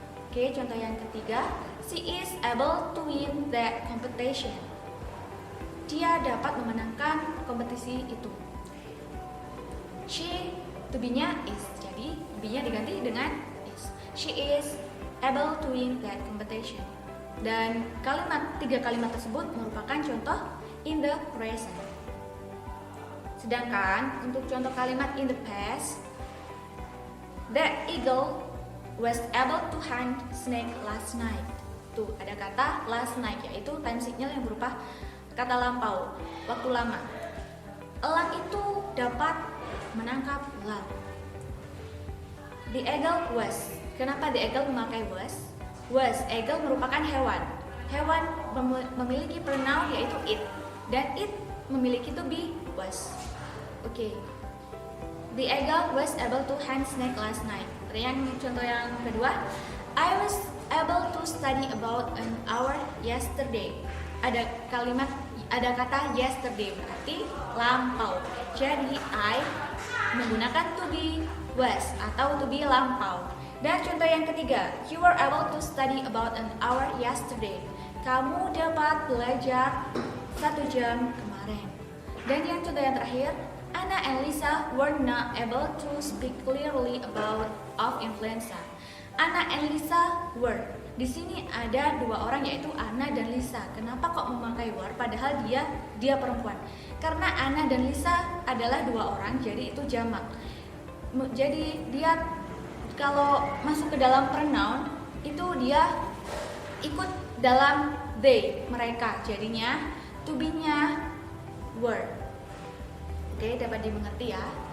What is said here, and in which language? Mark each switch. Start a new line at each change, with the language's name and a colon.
Indonesian: Oke, contoh yang ketiga,
English: she is able to win that competition.
Indonesian: Dia dapat memenangkan kompetisi itu. She, to be-nya is, jadi be-nya diganti dengan is.
English: She is able to win that competition.
Indonesian: Dan tiga kalimat tersebut merupakan contoh
English: in the present.
Indonesian: Sedangkan untuk contoh kalimat
English: in the past, the eagle was able to hunt snake last night.
Indonesian: Tuh ada kata last night, yaitu time signal yang berupa kata lampau, waktu lama. Elang itu dapat menangkap ular.
English: The eagle was. Kenapa the eagle memakai was?
Indonesian: Was, eagle merupakan hewan. Hewan memiliki pronoun yaitu it, dan it memiliki to be, was. Oke.
English: The eagle was able to hunt snake last night.
Indonesian: Contoh yang kedua,
English: I was able to study about an hour yesterday.
Indonesian: ada kata yesterday, berarti lampau. Jadi I menggunakan to be was atau to be lampau. Dan contoh yang ketiga,
English: you were able to study about an hour yesterday.
Indonesian: Kamu dapat belajar 1 jam kemarin. Dan yang contoh yang terakhir,
English: Anna and Lisa were not able to speak clearly about influenza. Anna and Lisa were.
Indonesian: Di sini ada 2 orang, yaitu Anna dan Lisa. Kenapa kok memakai were padahal dia perempuan? Karena Anna dan Lisa adalah 2 orang, jadi itu jamak. Jadi dia kalau masuk ke dalam pronoun itu dia ikut dalam they, mereka. Jadinya to be-nya were. Oke, dapat dimengerti ya.